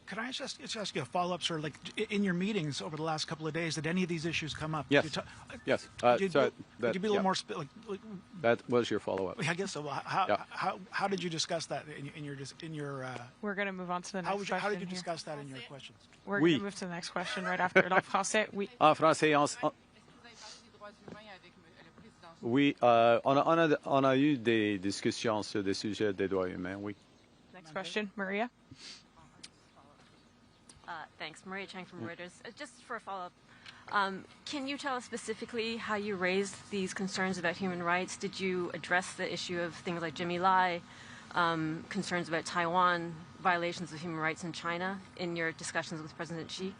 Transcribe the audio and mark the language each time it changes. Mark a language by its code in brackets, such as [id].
[en] Could I just ask you a follow-up, sir? Like in your meetings over the last couple of days, did any of these issues come up? Yes. Yes. Could you be a little more that was your follow-up. I guess so. How did you discuss that in your? We're going to move on to the next question. How did you discuss that in your questions? We're going to move to the next question right after. [fr] En français, oui. En français, oui, on a eu des discussions sur des sujets des droits humains, oui. [en] Next question, Maria. Thanks. Maria Chang from Reuters. Just for a follow-up, can you tell us specifically how you raised these concerns about human rights? Did you address the issue of things like Jimmy Lai, concerns about Taiwan, violations of human rights in China in your discussions with President Xi?